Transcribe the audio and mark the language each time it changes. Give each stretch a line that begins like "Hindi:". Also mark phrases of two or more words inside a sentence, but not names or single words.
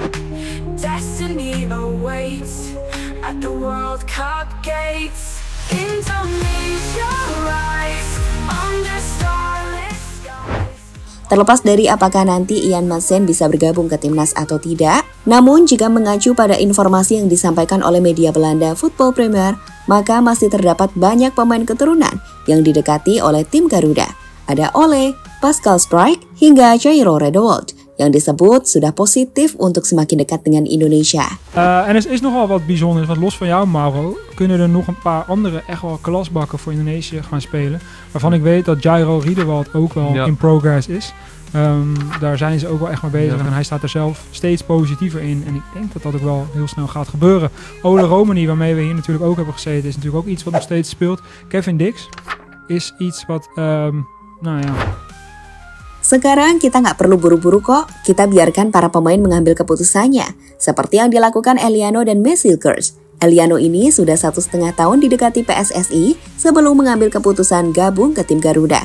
Indonesian: Terlepas dari apakah nanti Ian Maatsen bisa bergabung ke timnas atau tidak, namun jika mengacu pada informasi yang disampaikan oleh media Belanda Football Premier, maka masih terdapat banyak pemain keturunan yang didekati oleh tim Garuda. Ada Ole, Pascal Struijk, hingga Jairo Redewold, yang disebut sudah positif untuk semakin dekat dengan Indonesia.
Dutch: En er is nogal wat bijzonders, want los van jou Mauro, kunnen er nog een paar andere echt wel klasbakken voor Indonesië gaan spelen. Waarvan ik weet dat Jairo Redewold ook wel
English: in progress
Dutch: is. Daar zijn ze ook wel echt mee bezig en hij staat er zelf steeds positiever in. En ik denk dat dat ook wel heel snel gaat gebeuren. Ole Romani, waarmee we hier natuurlijk ook hebben gezeten, is natuurlijk ook iets wat nog steeds speelt. Kevin Dix is iets wat,
Indonesian: Sekarang kita nggak perlu buru-buru kok, kita biarkan para pemain mengambil keputusannya, seperti yang dilakukan Eliano dan Messilgers. Eliano ini sudah 1,5 tahun didekati PSSI sebelum mengambil keputusan gabung ke tim Garuda.